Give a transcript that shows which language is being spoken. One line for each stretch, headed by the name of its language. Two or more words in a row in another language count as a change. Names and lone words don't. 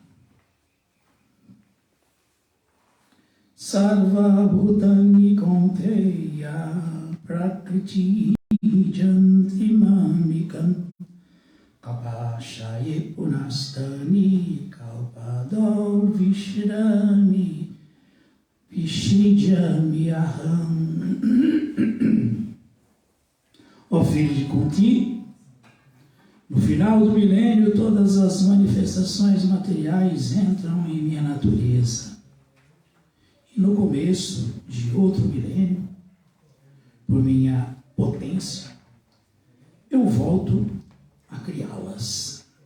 Sanskrit: सर्व भूतानि कौन्तेय प्रकृतिं यान्ति मामिकाम् कल्पक्षये पुनस्तानि कल्पादौ विश्रामि विसृजामि अहम्.
Portuguese: Ó filho de Kunti, no final do milênio todas as manifestações materiais entram em minha natureza. E no começo de outro milênio, por minha potência, eu volto a criá-las.